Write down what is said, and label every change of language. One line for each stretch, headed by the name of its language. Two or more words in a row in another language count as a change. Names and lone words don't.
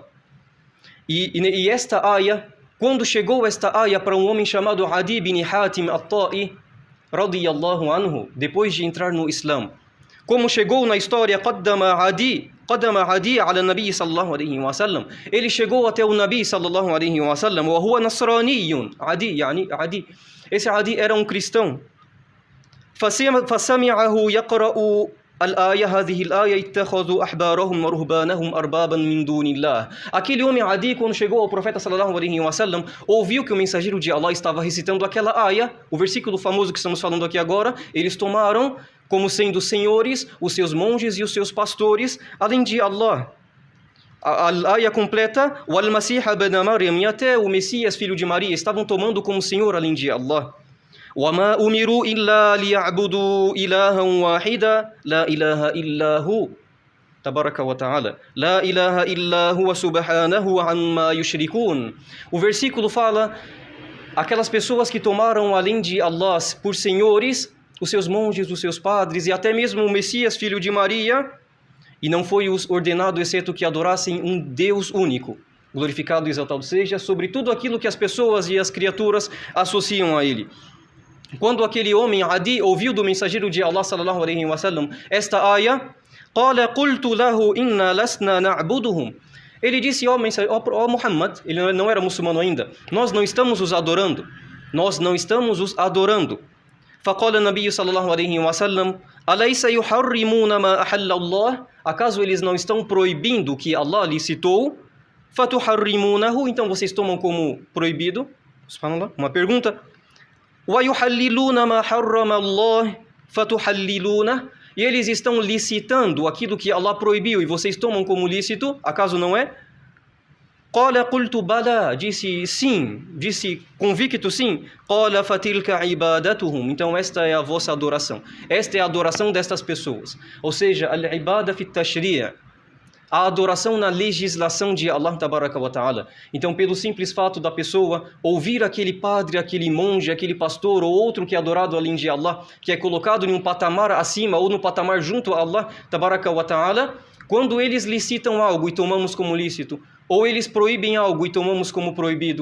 Portuguese: E esta ayah, quando chegou esta ayah para um homem chamado Adi bin Hatim at-Ta'i,
Arabic: رضي الله عنه,
Portuguese: depois de entrar no Islã, como chegou na história,
Arabic: قدم عدي على النبي صلى الله عليه وسلم,
Portuguese: ele chegou até o Nabi
Arabic: صلى الله عليه وسلم, وهو نصراني,
Portuguese: Adi, esse Adi era um cristão.
Arabic: فسمعه يقرأ الآية هذه الآية اتخذوا أحبارهم ورهبانهم أربابا من دون الله.
Portuguese: Aquele homem Adi, quando chegou ao profeta
Arabic: صلى الله عليه وسلم,
Portuguese: ouviu que o mensageiro de Allah estava recitando aquela ayah, o versículo famoso que estamos falando aqui agora. Eles tomaram como sendo senhores os seus monges e os seus pastores além de Allah. A ayah completa:
Arabic: والمسيح ابن مريم,
Portuguese: e até o Messias filho de Maria estavam tomando como senhor além de Allah.
Arabic: وَمَا أُمِرُوا إِلَّا لِيَعْبُدُوا إِلَهًا وَاحِدًا لَا إِلَهَ إِلَّا هُوَ تبارك وتعالى لا إله إلا هو سبحانه عما يشركون.
Portuguese: O versículo fala aquelas pessoas que tomaram além de Allah por senhores os seus monges, os seus padres e até mesmo o Messias filho de Maria, e não foi os ordenado exceto que adorassem um Deus único, glorificado e exaltado seja, sobre tudo aquilo que as pessoas e as criaturas associam a ele. Quando aquele homem Adi ouviu do mensageiro de Allah
Arabic: صلى الله عليه وسلم
Portuguese: esta ayah,
Arabic: قال قلت له إنا لسنا نعبدهم.
Portuguese: Ele disse, ó Muhammad, ele não era muçulmano ainda, nós não estamos os adorando.
Arabic: فقال النبي صلى الله عليه وسلم أليس يحرمون ما أحل الله?
Portuguese: Acaso eles não estão proibindo o que Allah licitou?
Arabic: فَتُحَرِّمُونَهُ,
Portuguese: então vocês tomam como proibido? Subhanallah, uma pergunta.
Arabic: وَيُحَلِّلُونَ مَا حَرَّمَ اللَّهُ فَتُحَلِّلُونَهُ,
Portuguese: e eles estão licitando aquilo que Allah proibiu e vocês tomam como lícito? Acaso não é?
Arabic: قَالَ قُلْتُ بَلَى,
Portuguese: disse sim, disse convicto sim.
Arabic: قَالَ فَتِلْكَ عِبَادَتُهُمْ,
Portuguese: então esta é a vossa adoração. Esta é a adoração destas pessoas. Ou seja,
Arabic: العبادة في التشريع',
Portuguese: a adoração na legislação de Allah
Arabic: تبارك وتعالى.
Portuguese: Então, pelo simples fato da pessoa ouvir aquele padre, aquele monge, aquele pastor ou outro que é adorado além de Allah, que é colocado em um patamar acima ou no patamar junto a Allah
Arabic: تبارك وتعالى,
Portuguese: quando eles licitam algo e tomamos como lícito, ou eles proíbem algo e tomamos como proibido.